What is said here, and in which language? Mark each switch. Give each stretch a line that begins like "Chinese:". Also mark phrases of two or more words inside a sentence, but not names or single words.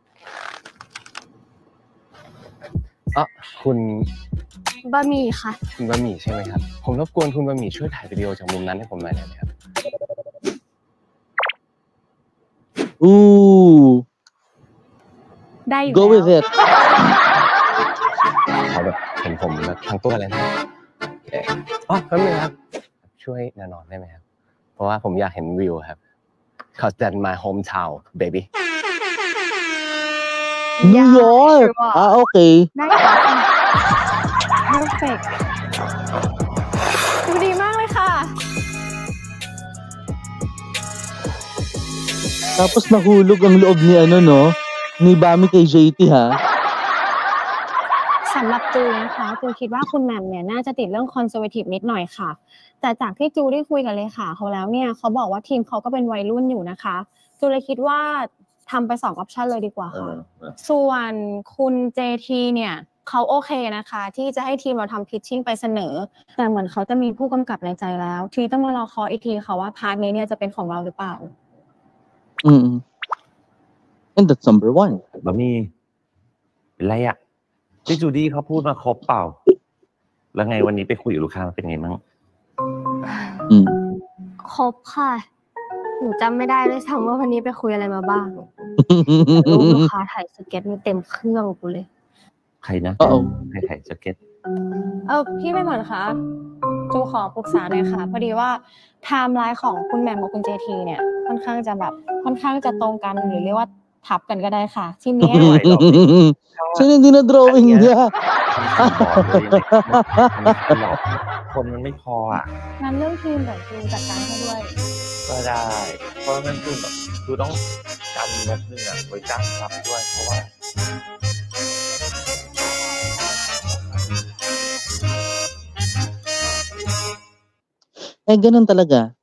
Thai: คุณ บะหมี่ค่ะ คุณบะหมี่ใช่ไหมครับผมรบกวนคุณบะหมี่ช่วยถ่ายวิดีโอจากมุมนั้นให้ผมหน่อยได้ไหมครับ Ooh. ได้อยู่
English: Go with it.
Thai: ขอแบบเห็นผมแบบทั้งตัวเลยนะแป๊บนึงครับช่วยแน่นอนได้ไหมครับเพราะว่าผมอยากเห็นวิวครับ
English: cause that's my hometown baby New York. sure. Okay.
Thai: ได้ค่ะ perfect ดูดีมากเลยค่ะ
Filipino: Tapos nahulog ang loob ni ni Bami kay JT ha.
Thai: สำหรับจูนะคะจูคิดว่าคุณแหม่มเนี่ยน่าจะติดเรื่องคอนเซอร์เวทีฟนิดหน่อยค่ะ แต่จากที่จูได้คุยกับเลขาเขาแล้วเนี่ยเขาบอกว่าทีมเขาก็เป็นวัยรุ่นอยู่นะคะจูเลยคิดว่าทำไป2 ออปชันเลยดีกว่าค่ะ ส่วนคุณเจทีเนี่ยเขาโอเคนะคะ ที่จะให้ทีมเราทำพิชชิ่งไปเสนอ แต่เหมือนเขาจะมีผู้กำกับในใจแล้ว ทีต้องมารอคออีกทีค่ะว่าพาร์ทนี้เนี่ยจะเป็นของเราหรือเปล่า
English: And that's number 1.
Thai: บะมี่เป็นไรอ่ะที่จูดี้เขาพูดมาครบเปล่า แล้วไงวันนี้ไปคุยกับลูกค้าเป็นไงบ้าง ครบค่ะ หนูจำไม่ได้ด้วยซ้ำว่าวันนี้ไปคุยอะไรมาบ้างลูกค้าถ่ายสเก็ตมีเต็มเครื่องกูเลย ใครนะใครถ่ายสเก็ต พี่ไม่เหมือนคะจูขอปรึกษาหน่อยค่ะพอดีว่าไทม์ไลน์ของคุณแหม่มกับคุณเจทีเนี่ยค่อนข้างจะตรงกันหรือเรียกว่าทับกันก็ได้ค่ะทีนี้
Filipino: Sino hindi na drawing niya?
Thai: คนมันไม่พออ่ะ งั้นเรื่องทีมเดี๋ยวจูจัดการให้ด้วย ก็ได้ เพราะงั้นคือต้องกันแบบนึงอ่ะไว้จ้างรับด้วยเพราะว่า
Filipino: Ganun talaga.